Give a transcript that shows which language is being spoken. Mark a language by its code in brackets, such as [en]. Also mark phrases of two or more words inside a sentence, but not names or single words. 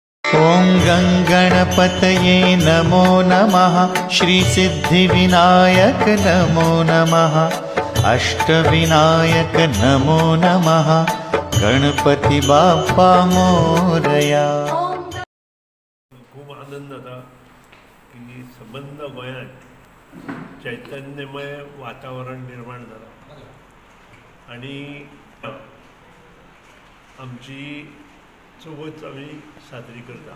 [sa] ॐ गणपतये नमो नमः। श्रीसिद्धिविनायक नमो नमः। अष्टविनायक नमो नमः। [mr] गणपती बाप्पा मोरया। [kok] खूप आनंद जाता की संबंध गोंयांत चैतन्यमय वातावरण निर्माण जालां आणि आमची चवथ आमी साजरी करता।